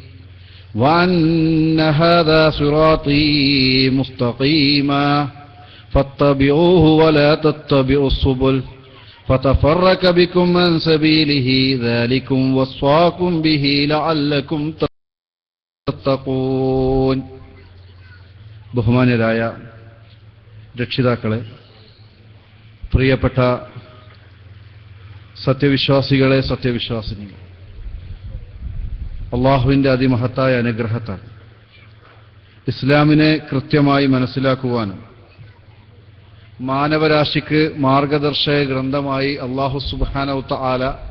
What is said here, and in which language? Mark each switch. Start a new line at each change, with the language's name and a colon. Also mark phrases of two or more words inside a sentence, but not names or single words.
Arabic: وأن هذا صراطي مستقيما فاتبعوه ولا تتبعوا السبل فتفرق بكم عن سبيله ذلكم وصاكم به لعلكم تتقون.
Malayalam: ബഹുമാന്യരായ രക്ഷിതാക്കളെ, പ്രിയപ്പെട്ട സത്യവിശ്വാസികളെ, സത്യവിശ്വാസിനികൾ, അള്ളാഹുവിൻ്റെ അതിമഹത്തായ അനുഗ്രഹത്താൽ ഇസ്ലാമിനെ കൃത്യമായി മനസ്സിലാക്കുവാനും മാനവരാശിക്ക് മാർഗദർശക ഗ്രന്ഥമായി
Arabic: الله سبحانه وتعالى